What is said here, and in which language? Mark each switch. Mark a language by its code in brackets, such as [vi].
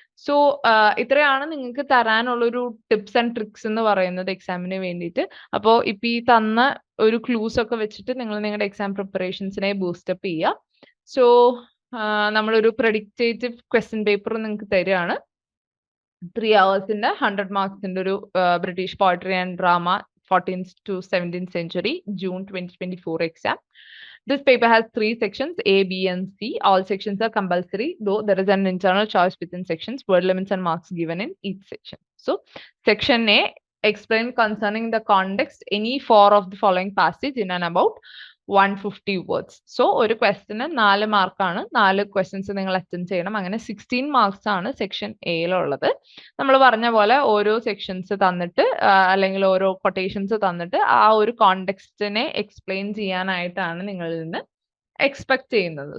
[ml] So ഇത്രയാണ് നിങ്ങൾക്ക് തരാനുള്ളൊരു tips and tricks എന്ന് പറയുന്നത് എക്സാമിന് വേണ്ടിയിട്ട്. അപ്പോൾ ഇപ്പൊ ഈ തന്ന ഒരു ക്ലൂസ് ഒക്കെ വെച്ചിട്ട് നിങ്ങൾ നിങ്ങളുടെ എക്സാം പ്രിപ്പറേഷൻസിനെ ബൂസ്റ്റപ്പ് ചെയ്യുക. സോ നമ്മളൊരു പ്രെഡിക്റ്റേറ്റീവ് ക്വസ്റ്റ്യൻ പേപ്പർ നിങ്ങൾക്ക് തരികയാണ്. [en] 3 hours-ന്റെ 100 marks-ന്റെ ഒരു British poetry and drama 14th to 17th century June 2024 exam. This paper has 3 sections, A, B, and C. All sections are compulsory, though there is an internal choice within sections. Word limits and marks given in each section. So, section A, explain concerning the context any 4 of the following passage in and about 150 words. [ml] So, ഒരു ക്വസ്റ്റിന് 4 മാർക്കാണ്. 4 questions നിങ്ങൾ attend ചെയ്യണം. അങ്ങനെ 16 marks ആണ് section എയിലുള്ളത്. നമ്മൾ പറഞ്ഞ പോലെ ഓരോ സെക്ഷൻസ് തന്നിട്ട് അല്ലെങ്കിൽ ഓരോ കൊട്ടേഷൻസ് തന്നിട്ട് ആ ഒരു കോണ്ടെക്സ്റ്റിനെ എക്സ്പ്ലെയിൻ ചെയ്യാനായിട്ടാണ് നിങ്ങളിൽ നിന്ന് എക്സ്പെക്ട് ചെയ്യുന്നത്.